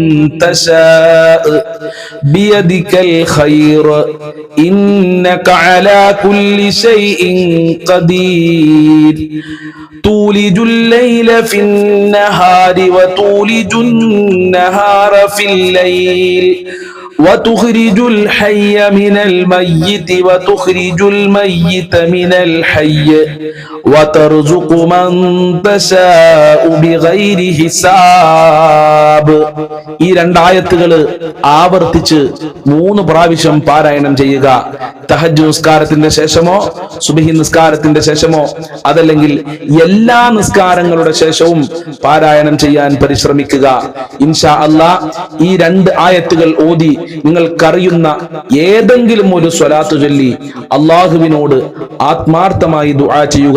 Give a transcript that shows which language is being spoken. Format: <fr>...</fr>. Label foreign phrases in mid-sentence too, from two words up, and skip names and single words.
<ar>تشاء بيدك الخير إنك على كل شيء قدير تولج الليل في النهار وتولج النهار في الليل وتخرج الحي من الميت وتخرج الميت من الحي وترزق من تشاء بغير حساب.</ar> <ml>ഈ 2 ആയത്തുകൾ ആവർത്തിച്ച് 3 പ്രാവശ്യം പാരായണം ചെയ്യുക. തഹജ്ജുദ് നിസ്കാരത്തിന്റെ ശേഷമോ സുബ്ഹി നിസ്കാരത്തിന്റെ ശേഷമോ അതല്ലെങ്കിൽ എല്ലാ നിസ്കാരങ്ങളുടെ ശേഷവും പാരായണം ചെയ്യാൻ പരിശ്രമിക്കുക.</ml> <ar>إن شاء الله</ar> <ml>ഈ 2 ആയത്തുകൾ ഓതി നിങ്ങൾക്കറിയുന്ന ഏതെങ്കിലും ഒരു സ്വലാത്ത് ചൊല്ലി അള്ളാഹുവിനോട് ആത്മാർത്ഥമായി ദുആ ചെയ്യുക.</ml>